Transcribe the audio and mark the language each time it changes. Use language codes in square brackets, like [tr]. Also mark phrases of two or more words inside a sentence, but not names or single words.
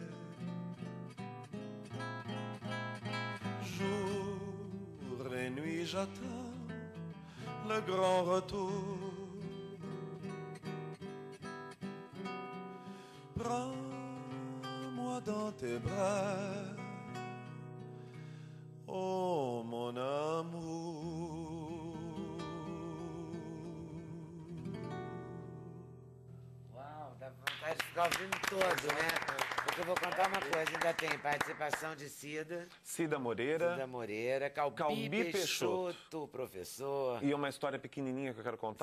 [fr] Jour et nuit, j'attends le grand retour. Prends-moi dans tes bras. Oh, mon amour. [pt] Uau, dá vontade de ficar ouvindo todo, né? Porque eu vou contar uma coisa, ainda tem participação de Cida. Cida Moreira. Calbi Peixoto, professor. E uma história pequenininha que eu quero contar,